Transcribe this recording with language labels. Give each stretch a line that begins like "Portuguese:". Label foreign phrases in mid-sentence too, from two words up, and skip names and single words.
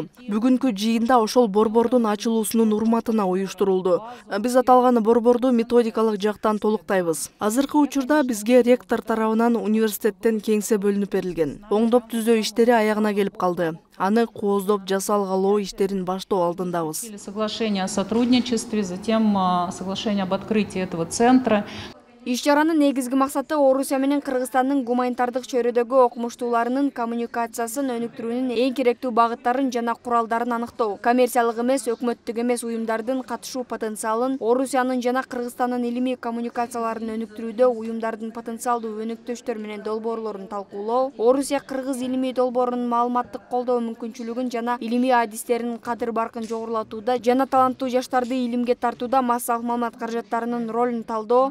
Kyrgyz: Бүгүнкү жыйында ошол борбордун ачылуусунун урматына уюштурулду. Биз аталган борборду методикалык жактан толуктайбыз. Азыркы учурда бизге ректор тарабынан университеттен кеңсе бөлүнүп берилген. Оңдоп түзөө иштери аягына келип калды. Аны кооздоп жасалгалоо иштерин баштоо алдындабыз.
Russian: Соглашение о сотрудничестве, затем соглашение об открытии этого центра.
Kyrgyz: Иш-чаранын негизги максаты Орусия менен Кыргызстандын гуманитардык чөйрөдөгү окумуштууларынын коммуникациясын өнүктүрүүнүн эң керектүү багыттарын жана куралдарын аныктоо. Коммерциялык эмес, өкмөттүк эмес уюмдардын катышуу потенциалын, Орусиянын жана Кыргызстандын илимий коммуникацияларын өнүктүрүүдө уюмдардын потенциалдуу өнөктөштөр менен долбоорлорун талкуулоо, Орусия-Кыргыз илимий долбоорунун маалыматтык колдоо мүмкүнчүлүгүн жана илимий адистеринин кадыр-баркын жогорулатууда жана таланттуу жаштарды илимге тартууда массалык маалымат каражаттарынын ролун талдоо.